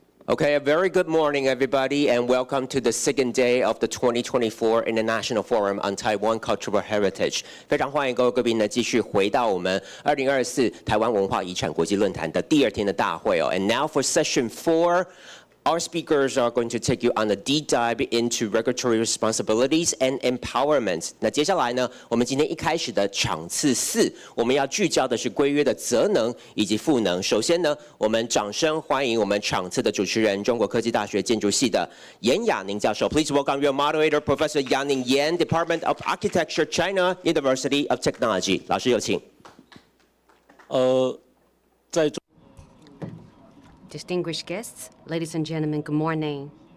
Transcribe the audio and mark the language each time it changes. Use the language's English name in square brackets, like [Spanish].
[English] Okay, a very good morning, everybody, and welcome to the second day of the 2024 International Forum on Taiwan Cultural Heritage. [Chinese] 非常欢迎各位贵宾呢继续回到我们2024台湾文化遗产国际论坛的第二天的大会哦。 [English] And now for session 4. Our speakers are going to take you on a deep dive into regulatory responsibilities and empowerment. [Chinese] 那接下来呢，我们今天一开始的场次4，我们要聚焦的是规约的责能以及赋能。首先呢，我们掌声欢迎我们场次的主持人，中国科技大学建筑系的严雅宁教授。 [English] Please welcome your moderator, Professor Yaning Yan, Department of Architecture, China University of Technology. [Chinese] 老师有请。 [English] Distinguished guests, ladies and gentlemen, good morning.